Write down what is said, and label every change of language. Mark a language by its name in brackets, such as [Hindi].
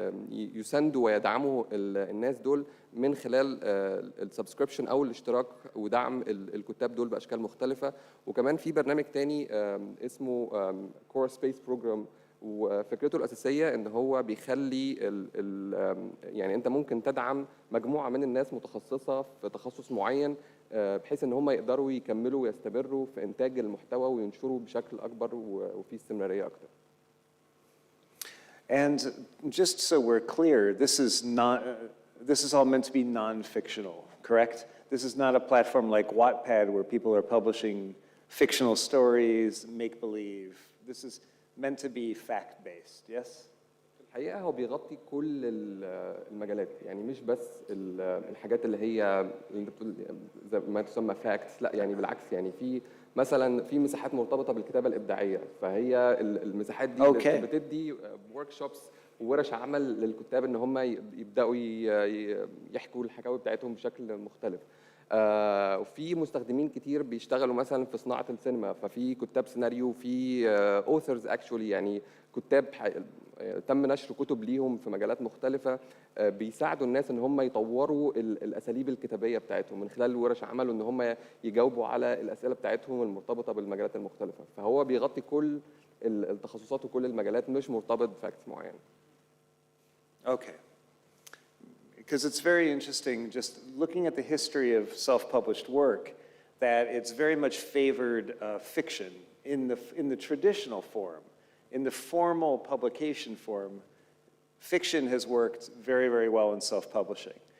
[Arabic] يساندوا ويدعموا الناس دول من خلال السبسكريبشن او الاشتراك ودعم الكتاب دول باشكال مختلفه وكمان في برنامج تاني اسمه كور سبيس بروجرام وفكرته الاساسيه ان هو بيخلي يعني انت ممكن تدعم مجموعه من الناس متخصصه في تخصص معين بحيث ان هم يقدروا يكملوا ويستمروا في انتاج المحتوى وينشروا بشكل اكبر وفي استمراريه اكتر. [English] And just so we're clear, this is all meant to be non-fictional, correct? This is not a platform like Wattpad where people are publishing fictional stories, make-believe. This is meant to be fact-based, yes? [Arabic] الحقيقة هو بيغطي كل المجالات يعني مش بس الحاجات اللي هي زي ما تسمى فاكتس لا يعني بالعكس يعني في مثلا في مساحات مرتبطة بالكتابة الإبداعية فهي المساحات دي بتدي ورك شوبس وورش عمل للكتاب ان هم يبدأوا يحكوا الحكاوي بتاعتهم بشكل مختلف. وفي مستخدمين كتير بيشتغلوا مثلا في صناعة السينما ففي كتاب سيناريو في [English] authors actually [Arabic] يعني كتاب تم نشر كتب ليهم في مجالات مختلفة بيساعدوا الناس ان هم يطوروا الاساليب الكتابية بتاعتهم من خلال ورش عمل ان هم يجاوبوا على الاسئلة بتاعتهم المرتبطة بالمجالات المختلفة فهو بيغطي كل التخصصات وكل المجالات مش مرتبط بفاكتس معينة. [English] Okay. Because it's very interesting, just looking at the history of self-published work, that it's very much favored fiction in the traditional form. In the formal publication form, fiction has worked very, very well in self-publishing.